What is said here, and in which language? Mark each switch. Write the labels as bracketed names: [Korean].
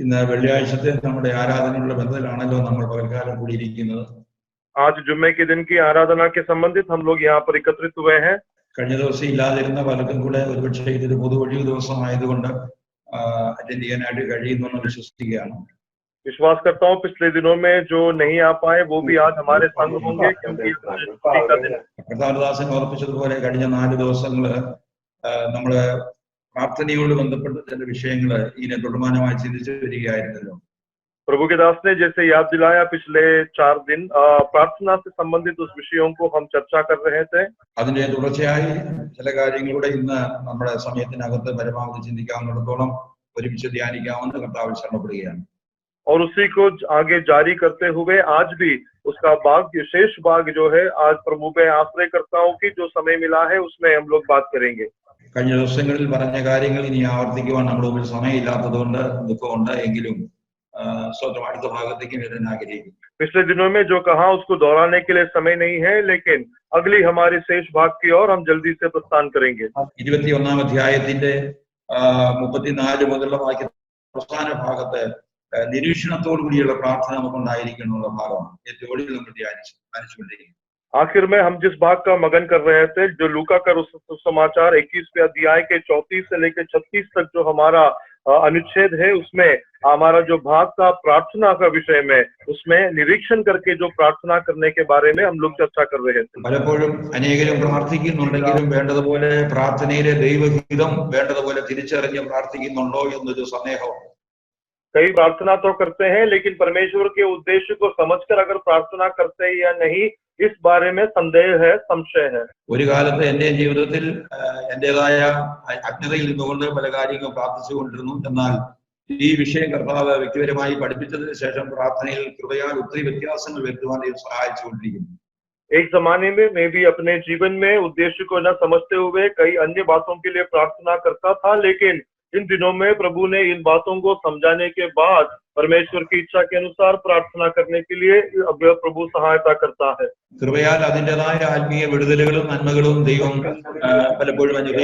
[Malayalam] വെള്ളിയാഴ്ചത്തെ നമ്മുടെ ആരാധനയുള്ള ബന്ധത്തിലാണല്ലോ നമ്മൾ പകൽക്കാലം കൂടിയിരിക്കുന്നത്. [Hindi] आज जुम्मे के दिन की आराधना के संबंधित हम लोग यहाँ पर एकत्रित हुए हैं। [Malayalam] കഴിഞ്ഞ ദിവസം ഇല്ലാതിരുന്ന പലർക്കും കൂടെ ഒരുപക്ഷെ ഇതൊരു പൊതുവഴിവ് ദിവസമായതുകൊണ്ട് അറ്റൻഡ് ചെയ്യാനായിട്ട് കഴിയുമെന്ന് വിശ്വസിക്കുകയാണ്. [Hindi] विश्वास करता हूँ पिछले दिनों में जो नहीं आ पाए वो भी आज हमारे संग होंगे, क्योंकि छुट्टी का दिन। [Malayalam] കർത്താവദാസൻ ഓർപ്പിച്ചതുപോലെ കഴിഞ്ഞ 4 ദിവസങ്ങള് നമ്മള് പ്രാർത്ഥനയോട് ബന്ധപ്പെട്ട ചില വിഷയങ്ങള് ഇതിനെ തുടർമാനമായി ചിന്തിച്ചു വരികയായിരുന്നല്ലോ. [Hindi] प्रभु के दास ने जैसे याद दिलाया, पिछले 4 दिन प्रार्थना से संबंधित उस विषयों को हम चर्चा कर रहे थे। [Malayalam] അതിന്റെ തുടർച്ചയായി ചില കാര്യങ്ങളുടെ ഇന്ന് നമ്മുടെ സമയത്തിനകത്ത് പരമാവധി ചിന്തിക്കാവുന്നിടത്തോളം ഒരുമിച്ച് ധ്യാനിക്കാമെന്ന് കർത്താവിൽ ശരണപ്പെടുകയാണ്. [Hindi] और उसी को आगे जारी करते हुए आज भी उसका भाग, विशेष भाग जो है, आज प्रभु पे आश्रय करता हूँ कि जो समय मिला है उसमें हम लोग बात करेंगे। [Malayalam] കഴിഞ്ഞ ദിവസങ്ങളിൽ പറഞ്ഞ കാര്യങ്ങൾ ഇനി ആവർത്തിക്കുവാൻ നമ്മുടെ മുമ്പിൽ സമയമില്ലാത്തതുകൊണ്ട് ദുഃഖമുണ്ട്. എങ്കിലും സ്വന്തം അടുത്ത ഭാഗത്തേക്ക് വരാൻ ആഗ്രഹിക്കുന്നു. [Hindi] पिछले दिनों में जो कहा उसको दोहराने के लिए समय नहीं है, लेकिन अगली हमारे शेष भाग की ओर हम जल्दी से प्रस्थान करेंगे। [Malayalam] 21-ാം അധ്യായത്തിന്റെ 34 മുതലുള്ള വാക്യ അവസാന ഭാഗത്ത് നിരീക്ഷണത്തോടു കൂടിയുള്ള പ്രാർത്ഥന നമുക്കുണ്ടായിരിക്കുന്നുള്ള ഭാഗമാണ് ഏറ്റവും ഒടുവിൽ നമ്മൾ ധ്യാനിച്ചുകൊണ്ടിരിക്കുന്നത്. [Hindi] आखिर में हम जिस भाग का मगन कर रहे थे, जो लूका का समाचार 21वें अध्याय के 34 से लेकर 36 तक जो हमारा अनुच्छेद है, उसमें हमारा जो भाग था प्रार्थना का विषय में, उसमें निरीक्षण करके जो प्रार्थना करने के बारे में हम लोग चर्चा कर रहे थे। [Malayalam] പലപ്പോഴും അനേകരും പ്രാർത്ഥിക്കുന്നുണ്ടെങ്കിലും വേണ്ടതുപോലെ പ്രാർത്ഥനയിലെ ദൈവഹിതം വേണ്ടതുപോലെ തിരിച്ചറിഞ്ഞ് പ്രാർത്ഥിക്കുന്നുണ്ടോ എന്നൊരു സന്ദേഹമാണ്. [Hindi] कई प्रार्थना तो करते हैं, लेकिन परमेश्वर के उद्देश्य को समझकर अगर प्रार्थना करते हैं या नहीं, इस बारे में संदेह है, संशय है। [Malayalam] ഒരു കാലത്ത് എന്റെ ജീവിതത്തിൽ എന്റേതായ അജ്ഞതയിൽ നിന്നുകൊണ്ട് പല കാര്യങ്ങൾ പ്രാർത്ഥിച്ചുകൊണ്ടിരുന്നു. എന്നാൽ ഈ വിഷയം കർത്താവ് വ്യക്തിപരമായി പഠിപ്പിച്ചതിന് ശേഷം പ്രാർത്ഥനയിൽ കൃപയാൽ ഒത്തിരി വ്യത്യാസങ്ങൾ വരുത്തുവാൻ സഹായിച്ചുകൊണ്ടിരിക്കുന്നു. [Hindi] एक जमाने में मैं भी अपने जीवन में उद्देश्य को न समझते हुए कई अन्य बातों के लिए प्रार्थना करता था, लेकिन इन दिनों में प्रभु ने इन बातों को समझाने के बाद परमेश्वर की इच्छा के अनुसार प्रार्थना करने के लिए प्रभु सहायता करता है। [Malayalam] കൃപയാൽ അതിൻ്റെതായ ആത്മീയ വിടുതലുകളും നന്മകളും ദൈവം പലപ്പോഴും